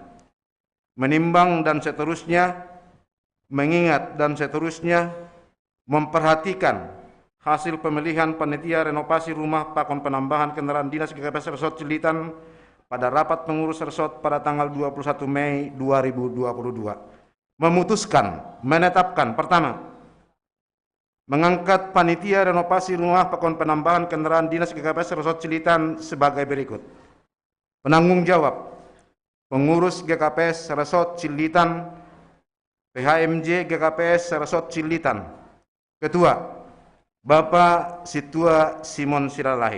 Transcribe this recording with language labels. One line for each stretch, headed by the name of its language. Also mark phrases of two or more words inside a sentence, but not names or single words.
Indonesian: Menimbang dan seterusnya, mengingat dan seterusnya, memperhatikan hasil pemilihan panitia renovasi rumah pakon penambahan kendaraan dinas GKPS Resort Cililitan pada rapat pengurus resort pada tanggal 21 Mei 2022. Memutuskan, menetapkan, pertama, mengangkat panitia renovasi rumah pakon penambahan kendaraan dinas GKPS Resort Cililitan sebagai berikut. Penanggung jawab pengurus GKPS Resort Cililitan PHMJ GKPS Resort Cililitan. Ketua Bapak Situa Simon Siralahi.